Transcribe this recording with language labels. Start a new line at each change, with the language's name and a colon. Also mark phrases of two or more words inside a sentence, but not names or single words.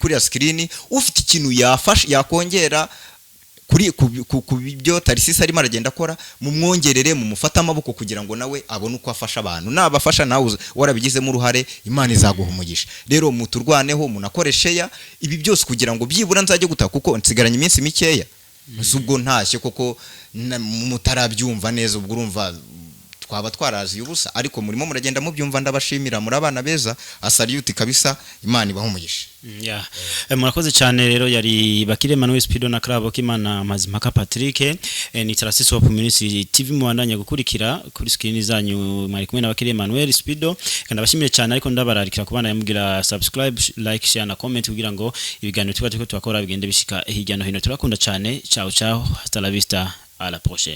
Kinyarwanda: kuri ya screen ufite ikintu yafasha yakongera kuri kubyo Tarcisse arimo aragenda akora mu mwongerere mu mufata amaboko kugira ngo nawe abone uko afasha abantu nabafasha nawe warabigizemo uruhare Imana izaguha umugisha rero muturwaneho munakoresheya ibi byose kugira ngo byibura nzajye gutaka kuko nsigaranye iminsi mikeya ubwo ntashye koko mutarabyumva neza ubwo urumva twaba twarazi ubusa ariko murimo muragenda mubyumva ndabashimira muri abana beza asaliuti kabisa Imana ibaho umugisha
Rundi: murakoze cyane rero yari Bakire Emmanuel Spido na Krabo Kimana Mazimpaka Patrick ni Tarasisi wa Community TV muandanya gukurikira kuri screen zanyu mwari kumwe na Bakire Emmanuel Spido kandi abashimiye cyane ariko ndabararikira kubana yamugira
English: subscribe like share
Rundi: na comment kugira ngo ibiganiro tuba turiko twakora bigende bishika hirya no hino turakunda cyane
Italian: ciao ciao
Spanish: hasta la vista
French: à la prochaine.